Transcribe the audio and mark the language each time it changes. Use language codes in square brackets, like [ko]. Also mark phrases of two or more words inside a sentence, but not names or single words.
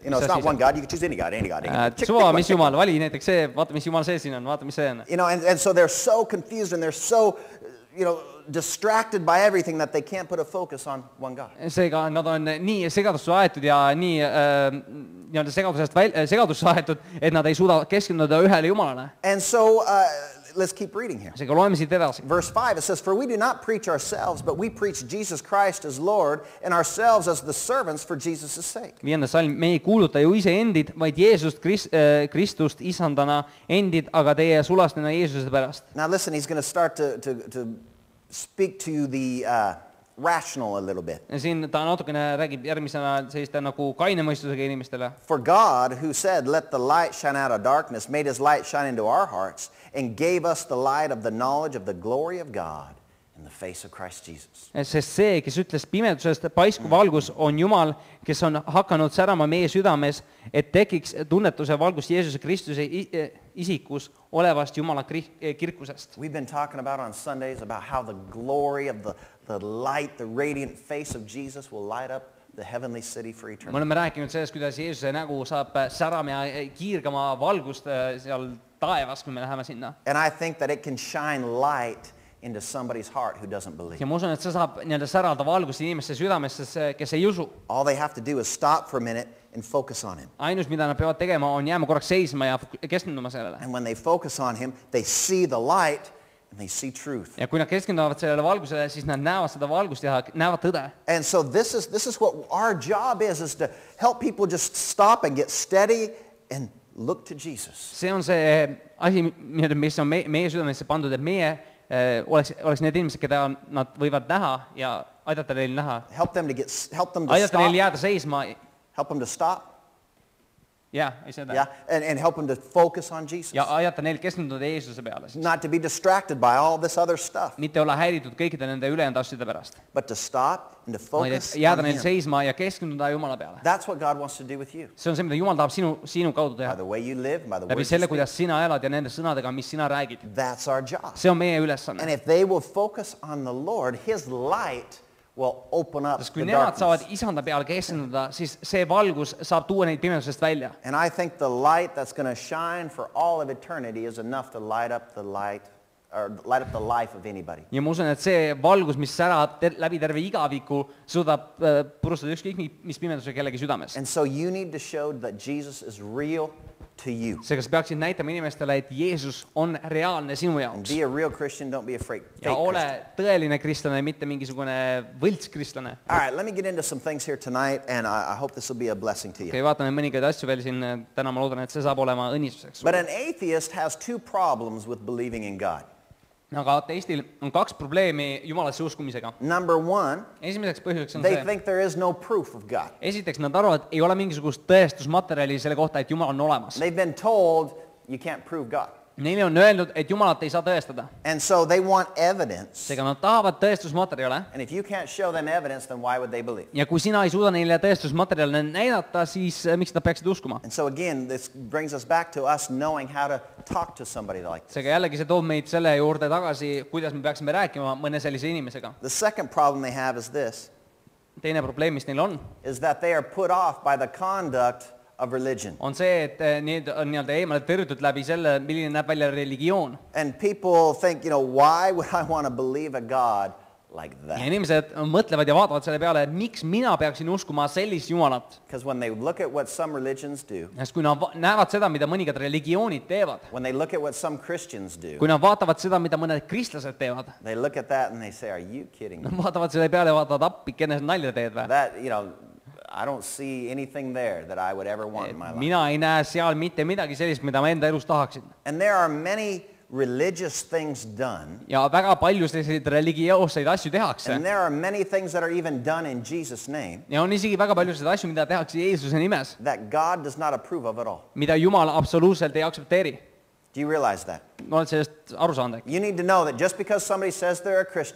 [en] You know, it's not one God. You can choose any God, any God. [et] Suva, mis Jumal, vali näiteks see, vaata, mis Jumal see siin on, vaata, mis see on. [en] You know, and so they're so confused and they're so, distracted by everything that they can't put a focus on one God. [et] Seega nad on nii segadusse aetud ja nii nii-öelda segadusse aetud, et nad ei suuda keskenduda ühele Jumalale. [en] And so let's keep reading here. [et] Seega loeme siit edasi. [en] Verse 5, it says, for we do not preach ourselves, but we preach Jesus Christ as Lord and ourselves as the servants for Jesus' sake. [et] 5. salm, me ei kuuluta ju ise endid, vaid Jeesust Kristust isandana endid, aga teie sulastena Jeesuse pärast. [en] Now listen, he's going to start to speak to the rational a little bit. [et] Siin ta natukene räägib järgmisena selliste nagu kaine mõistusega inimestele. [en] For God, who said, let the light shine out of darkness, made his light shine into our hearts and gave us the light of the knowledge of the glory of God in the face of Christ Jesus. [et] Sest see, kes ütles pimedusest paisku valgus, on Jumal, kes on hakanud särama meie südames, et tekiks tunnetuse valgust Jeesuse Kristuse isikus olevast Jumala kirkusest. [en] We've been talking about on Sundays about how the glory of the light, the radiant face of Jesus will light up the heavenly city for eternity. [et] Me oleme rääkinud sellest, kuidas Jeesuse nägu saab särama ja kiirgama valgust seal taevas, kui me läheme sinna. [en] And I think that it can shine light into somebody's heart who doesn't believe. [et] Ja ma usun, et see saab nii-öelda särada valgust inimeste südamesse, kes ei usu. [en] All they have to do is stop for a minute and focus on him. [et] Ainus, mida nad peavad tegema, on jääma korraks seisma ja keskenduma sellele. [en] And when they focus on him, they see the light and they see truth. [et] Ja kui nad keskenduvad sellele valgusele, siis nad näevad seda valgust ja näevad tõde. [en] And so this is what our job is to help people just stop and get steady and look to Jesus. [et] See on see asi, mis on meie südamesse pandud, et meie oleks need inimesed, keda nad võivad näha ja aidata neil näha. [en] Help them to [et] aidata neil jääda seisma. [en] Help them to stop. Yeah, I said that. Yeah, and help them to focus on Jesus. [et] Ja aidata neil keskenduda Jeesuse peale. [en] Not to be distracted by all this other stuff. [et] Mitte olla häiritud kõikide nende ülejäänud asjade pärast. [en] But to stop and to focus [et] jääda [en] on [et] neil [en] him. [et] seisma ja keskenduda Jumala peale. [en] That's what God wants to do with you. [et] See on see, mida Jumal tahab sinu kaudu teha. [en] By the way you live, by the [et] Läbi [en] words you [et] selle, [en] speak. [et] kuidas sina elad ja nende sõnadega, mis sina räägid. [en] That's our job. [et] See on meie ülesanne. [en] And if they will focus on the Lord, his light will open up [et] Sest kui [en] the [et] nemad saavad [en] darkness. [et] isanda peale keskenduda, siis see valgus saab tuua neid pimedusest välja. [en] And I think the light that's going to shine for all of eternity is enough to light up the life of anybody. [et] Ja ma usun, et see valgus, mis särab läbi terve igaviku, suudab purustada ükskõik mis pimeduse kellegi südames. [en] And so you need to show that Jesus is real to you. [et] seega sa peaksid näitama inimestele, et Jeesus on reaalne sinu [en] And [et] jaoks. [en] be a real Christian, don't be afraid. [et] Ja ole tõeline kristlane, mitte mingisugune võltskristlane. [en] All right, let me get into some things here tonight, and I hope this will be a blessing to you. [et] Okei, vaatame mõningaid asju veel siin. Täna ma loodan, et see saab olema õnnistuseks. [en] But an atheist has two problems with believing in God. [et] Aga ateistil on kaks probleemi Jumalasse uskumisega. [en] Number one, [et] Esimeseks põhjuseks on [en] they [et] see. [en] think there is no proof of God. [et] Esiteks nad arvavad, et ei ole mingisugust tõestusmaterjali selle kohta, et Jumal on olemas. [en] They've been told you can't prove God. [et] Neile on öeldud, et Jumalat ei saa tõestada. [en] And so they want evidence. [et] Seega nad tahavad tõestusmaterjale. [en] And if you can't show them evidence, then why would they believe? [et] Ja kui sina ei suuda neile tõestusmaterjale näidata, siis miks nad peaksid uskuma? [en] And so again, this brings us back to us knowing how to talk to somebody like this. [et] Seega jällegi see toob meid selle juurde tagasi, kuidas me peaksime rääkima mõne sellise inimesega. [en] The second problem they have is this, [et] Teine probleem, mis neil on [en] is that they are put off by the conduct of religion. [et] see, et need on nii-öelda eemale tõrjutud läbi selle, milline näeb välja religioon. [en] And people think, why would I want to believe a God like [et] Ja [en] that? [et] inimesed mõtlevad ja vaatavad selle peale, et miks mina peaksin uskuma sellist Jumalat. [en] Because when they look at what some religions do, [et] Sest kui nad näevad seda, mida mõningad religioonid teevad, [en] when they look at what some Christians do, [et] kui nad vaatavad seda, mida mõned kristlased teevad, [en] they look at that and they say, are you kidding me? [et] nad vaatavad selle peale ja vaatavad, appikene, nalja teed või? [en] That, I don't see anything there that I would ever want in my life. [et] Mina ei näe seal mitte midagi sellist, mida ma enda elus tahaksin. [en] And there are many religious things done, [et] Ja väga palju selliseid religioosseid asju tehakse. [en] and there are many things that are even done in Jesus' name [et] Ja on isegi väga palju selliseid asju, mida tehakse Jeesuse nimes, [en] that God does not approve of at all. [et] mida Jumal absoluutselt ei aktsepteeri. [en] Do you realize that? [et] Ma olen sellest aru saanud. [en] You need to know that just because somebody says they're a Christian